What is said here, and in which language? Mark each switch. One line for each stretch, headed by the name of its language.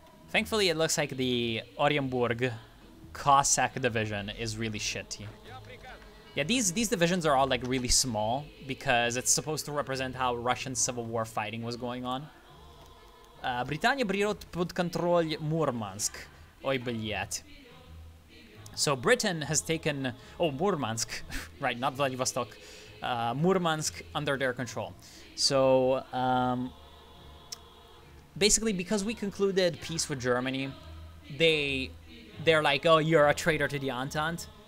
English: Thankfully, it looks like the Orenburg Cossack division is really shitty. Yeah, these divisions are all like really small because it's supposed to represent how Russian Civil War fighting was going on.
Russian: Британия берет под контроль Мурманск. Ой, блядь.
English: So Britain has taken, oh, Murmansk, right, not Vladivostok, Murmansk under their control. So basically, because we concluded peace with Germany, they're like, oh, you're a traitor to the Entente.